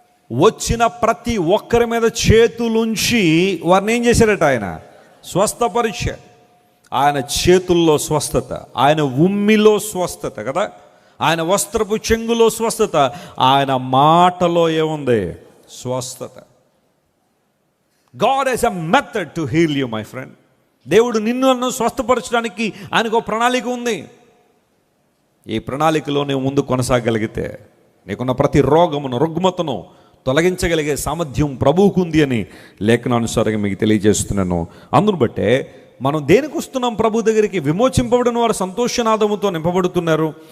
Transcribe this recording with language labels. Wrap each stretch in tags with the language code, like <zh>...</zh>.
<te>వచ్చిన ప్రతి ఒక్కరి మీద చేతులుంచి వారిని ఏం చేశారట? ఆయన స్వస్థపరిచారు. ఆయన చేతుల్లో స్వస్థత, ఆయన ఉమ్మిలో స్వస్థత కదా, ఆయన వస్త్రపు చెంగులో స్వస్థత, ఆయన మాటలో ఏముంది? స్వస్థత.</te> <en>God has a method to heal you, my friend.</en> <te>దేవుడు నిన్ను స్వస్థపరచడానికి ఆయనకు ప్రణాళిక ఉంది. ఈ ప్రణాళికలో నువ్వు ముందు కొనసాగలిగితే నీకున్న ప్రతి రోగమును, రుగ్మతను తొలగించగలిగే సామర్థ్యం ప్రభువుకు ఉంది అని లేఖనానుసారంగా మీకు తెలియజేస్తున్నాను. అందును బట్టే మనం దేనికి వస్తున్నాం ప్రభు దగ్గరికి? విమోచింపబడిన వారు సంతోషనాదముతో నింపబడుతున్నారు.</te>